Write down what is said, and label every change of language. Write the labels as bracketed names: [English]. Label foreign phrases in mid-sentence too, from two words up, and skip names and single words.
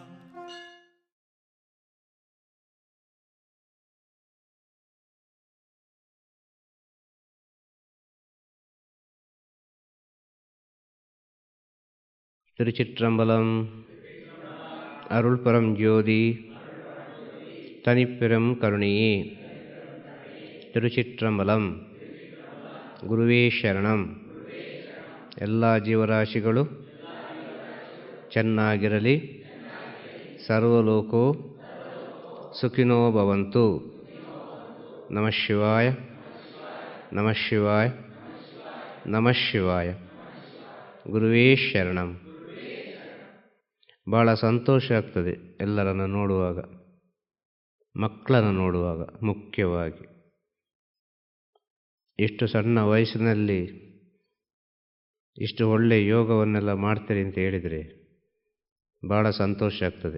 [Tamil] திருச்சிற்றம்பலம். அருள்பரம் ஜோதி தனிப்பெரும் கருணையே. திருச்சிற்றம்பலம். [Sanskrit] ಗುರುವೇ ಶರಣಂ. [Kannada] ಎಲ್ಲ ಜೀವರಾಶಿಗಳು ಚೆನ್ನಾಗಿರಲಿ. [Sanskrit] ಸರ್ವಲೋಕೋ ಸುಖಿನೋ ಭವಂತು. ನಮಃ ಶಿವಾಯ, ನಮಃ ಶಿವಾಯ, ನಮಃ ಶಿವಾಯ. ಗುರುವೇ ಶರಣಂ. [Kannada] ಭಾಳ ಸಂತೋಷ ಆಗ್ತದೆ ಎಲ್ಲರನ್ನು ನೋಡುವಾಗ, ಮಕ್ಕಳನ್ನು ನೋಡುವಾಗ ಮುಖ್ಯವಾಗಿ. ಇಷ್ಟು ಸಣ್ಣ ವಯಸ್ಸಿನಲ್ಲಿ ಇಷ್ಟು ಒಳ್ಳೆಯ ಯೋಗವನ್ನೆಲ್ಲ ಮಾಡ್ತೀರಿ ಅಂತ ಹೇಳಿದರೆ ಭಾಳ ಸಂತೋಷ ಆಗ್ತದೆ.